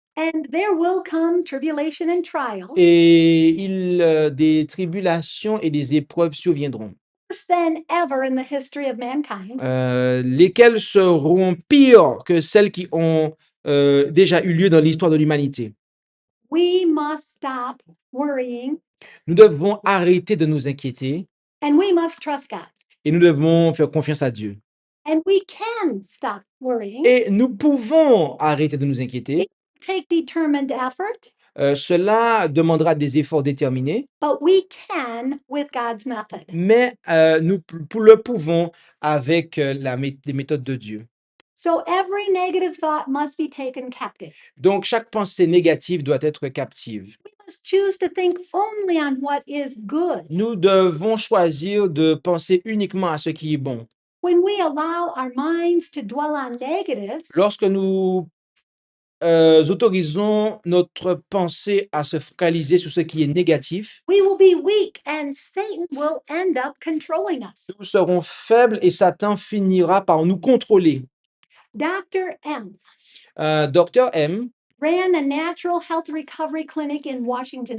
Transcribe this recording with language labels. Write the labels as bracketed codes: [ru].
[en] and there will come tribulation and trial, [fr] et des tribulations et des épreuves surviendront, [en] worse than ever in the history of mankind. [fr] lesquelles seront pires que celles qui ont déjà eu lieu dans l'histoire de l'humanité. [en] We must stop worrying, [fr] Nous devons arrêter de nous inquiéter [en] and we must trust God. [fr] et nous devons faire confiance à Dieu. [en] And we can stop worrying. [fr] Et nous pouvons arrêter de nous inquiéter. [en] It will take determined effort, [fr] Cela demandera des efforts déterminés, [en] but we can with God's method. [fr] mais nous le pouvons avec les méthodes de Dieu. [en] So every negative thought must be taken captive. [fr] Donc, chaque pensée négative doit être captive. [en] We must choose to think only on what is good. [fr] Nous devons choisir de penser uniquement à ce qui est bon. [en] When we allow our minds to dwell on negatives, [fr] Lorsque nous autorisons notre pensée à se focaliser sur ce qui est négatif, [en] we will be weak and Satan will end up controlling us. [fr] nous serons faibles et Satan finira par nous contrôler. [en] Dr. M [fr] Dr. M [en] ran a natural health recovery clinic in Washington.